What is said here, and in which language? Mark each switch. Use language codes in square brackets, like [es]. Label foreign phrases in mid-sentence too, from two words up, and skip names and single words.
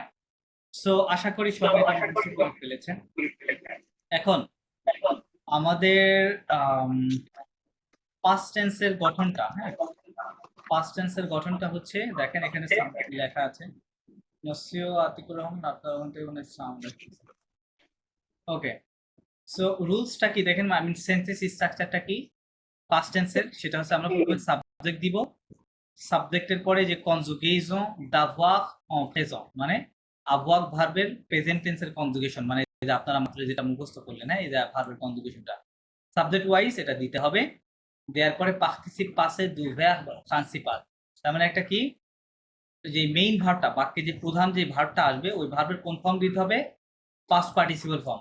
[bn] সো আশা করি সবাই এটা মুখস্থ করে ফেলেছেন। এখন আমাদের [en] past tenseের [bn] গঠনটা, হ্যাঁ, [en] past tenseের [bn] গঠনটা হচ্ছে, দেখেন এখানে সামথিং লেখা আছে, নসিও আতিকুর রহমান আপনার ওখান থেকে মনে সাউন্ড আসছে। [en] Okay, so rulesটা [bn] কি দেখেন, [en] I mean sentence structureটা [bn] কি [en] past tenseের, [bn] সেটা হচ্ছে আমরা প্রথমে সাবজেক্ট দিব, সাবজেক্টের পরে যে কনজুগেশন [fr] d'avoir en présent, [bn] মানে avoir ভার্বের [en] present tenseের [bn] কনজুগেশন, মানে যে আপনারা মাত্র যেটা মুখস্থ করলেন, হ্যাঁ, এই যে ভার্বের কনজুগেশনটা [en] subject wise [bn] এটা দিতে হবে। দেওয়ার পরে [fr] participe passé du verbe principal, [bn] তার মানে একটা কি, যে [en] main verbটা, [bn] বাক্যে যে প্রধান যে ভার্বটা আসবে ওই ভার্বের কোন ফর্ম দিতে হবে, [en] past participle form.